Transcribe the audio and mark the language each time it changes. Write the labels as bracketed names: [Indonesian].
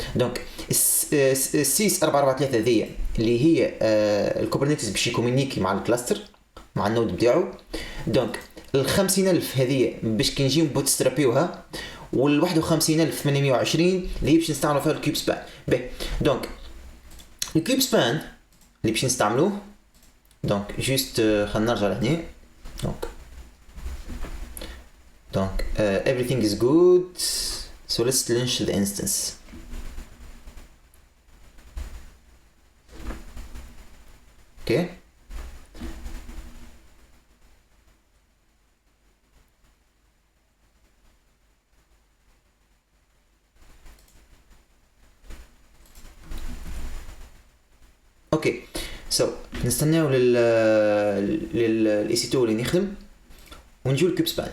[Arabic] دونك السيس 443 هذه اللي هي الكوبرنيتيز باش يكومونيكي مع الكلاستر مع النود نتاعو. دونك ال 50000 هذه باش كي نجيو بوتسترابيوها وال 51820 اللي هي باش نستعملوا فيها الكيوب سبان. باهي دونك الكيوب سبان اللي باش نستعملوه دونك جوست خلينا نرجع لهنا. [English] دونك everything is good so let's launch the instance. [Arabic] okay اوكي سو نستناو للاي سي 2 اللي نخدم ونجيو الكيوب سبان.